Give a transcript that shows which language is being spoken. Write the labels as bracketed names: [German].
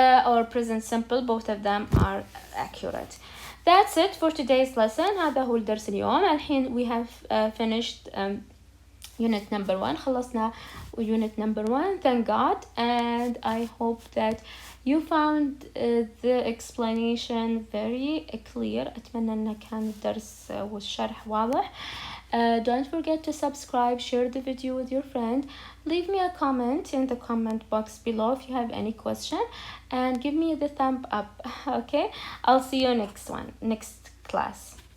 [English] Or present simple, both of them are accurate. That's it for today's lesson. [Arabic] هذا هو الدرس اليوم. [English] الحين we have finished unit number 1. خلصنا unit number 1, thank God, and I hope that you found the explanation very clear. [Arabic] أتمنى أن كان الدرس والشرح واضح. [English] Don't forget to subscribe, share the video with your friend, leave me a comment in the comment box below if you have any question, and give me the thumb up. Okay, I'll see you next class.